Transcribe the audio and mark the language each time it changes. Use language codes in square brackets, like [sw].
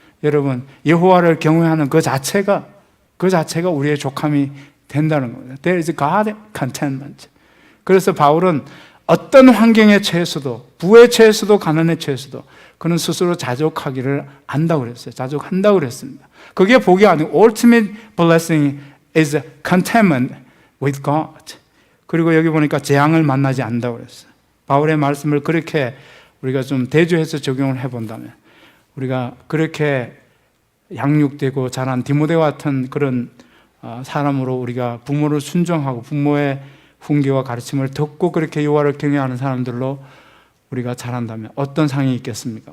[ko] 여러분, 여호와를 경외하는 그 자체가 우리의 족함이 된다는 겁니다. [en] There is God contentment. [ko] 그래서 바울은 어떤 환경에 처해서도, 부에 처해서도, 가난에 처해서도 그는 스스로 자족하기를 안다고 그랬어요. 자족한다고 그랬습니다. 그게 복이 아니고 [en] ultimate blessing is contentment with God. [ko] 그리고 여기 보니까 재앙을 만나지 않는다고 그랬어요. 바울의 말씀을 그렇게 우리가 좀 대조해서 적용을 해본다면, 우리가 그렇게 양육되고 자란 디모데와 같은 그런 사람으로 우리가 부모를 순종하고 부모의 훈계와 가르침을 듣고 그렇게 여호와를 경외하는 사람들로 우리가 자란다면 어떤 상이 있겠습니까?